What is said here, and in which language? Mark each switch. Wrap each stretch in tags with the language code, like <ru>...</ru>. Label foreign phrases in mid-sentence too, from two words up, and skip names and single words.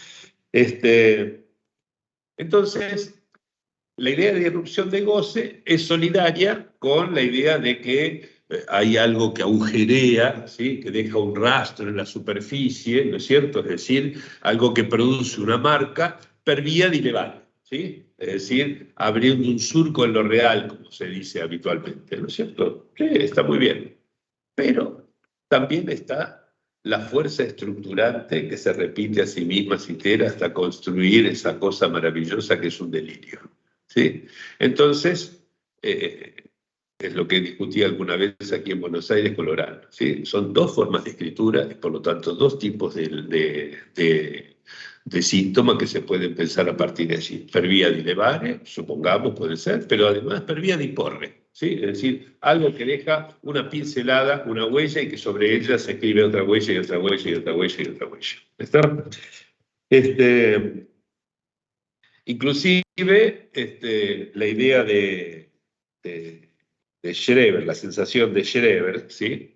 <es>Entonces, la idea de irrupción de goce es solidaria con la idea de que hay algo que agujerea, ¿sí? Que deja un rastro en la superficie, ¿no es cierto? Es decir, algo que produce una marca</es> <it>per vía di levare,</it> <es>¿sí? Es decir, abriendo un surco en lo real, como se dice habitualmente, ¿no es cierto? Sí, está muy bien. Pero también está la fuerza estructurante que se repite a sí misma, hasta construir esa cosa maravillosa que es un delirio, ¿sí? Entonces, es lo que discutí alguna vez aquí en Buenos Aires, Colorado, ¿sí? Son dos formas de escritura y por lo tanto dos tipos de síntomas que se pueden pensar a partir de allí.</es> <it>Per vía di levare,</it> <es>supongamos, puede ser, pero además</es> <it>per vía di porre,</it> <es>¿sí? Es decir, algo que deja una pincelada, una huella y que sobre ella se escribe otra huella y otra huella y otra huella y otra huella. ¿Está? Inclusive, la idea de Schreber, la sensación de Schreber, ¿sí?</es>